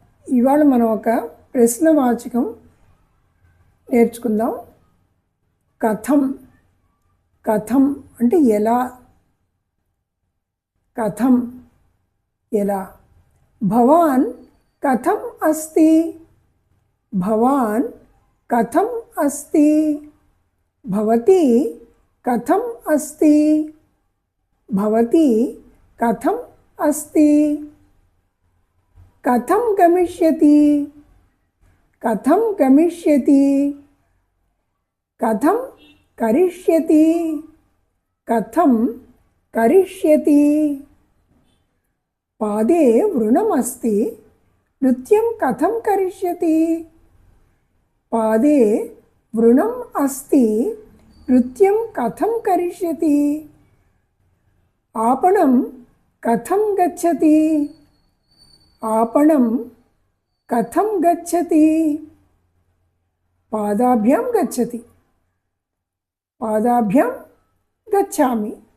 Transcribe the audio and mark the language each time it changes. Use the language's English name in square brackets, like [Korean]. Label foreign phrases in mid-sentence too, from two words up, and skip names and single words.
[Telugu] ఇవాళ మనం ఒక ప్రశ్నవాచకం నేర్చుకుందాం. కథం. కథం అంటే ఎలా, కథం ఎలా. [Sanskrit] భవాన్ కథం అస్తి, భవాన్ కథం అస్తి. భవతి కథం అస్తి, భవతి కథం అస్తి. కథం గమిష్యతి, కథం గమిష్యతి. కథం కరిష్యతి, కథం కరిష్యతి. పాదే వృణమస్తి, నృత్యం కథం కరిష్యతి. పాదే వృణం అస్తి, నృత్యం కథం కరిష్యతి. आपणं कथं गच्छति, आपणं कथं गच्छति. पादाभ्यां गच्छति, पादाभ्यां गच्छामि.